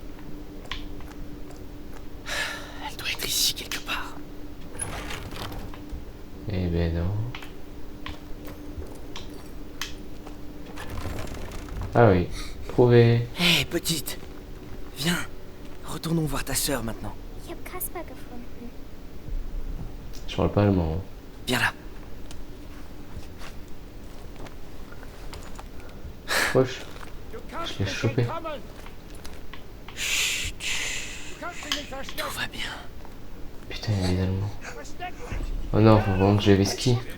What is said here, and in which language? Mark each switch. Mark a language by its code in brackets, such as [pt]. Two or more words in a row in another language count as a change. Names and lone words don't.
[fr] Elle doit être ici quelque part. Eh ben non. Ah oui, trouvé. Hé, petite. Viens. Retournons voir ta sœur maintenant. [de] Ich habe Kasper gefunden. [fr] Je parle pas allemand. Hein. Viens là. Wesh. Je l'ai chopé. Chut, chut. Tout va bien. Putain, il y a des Allemands. Oh non, faut vraiment que j'avais ski.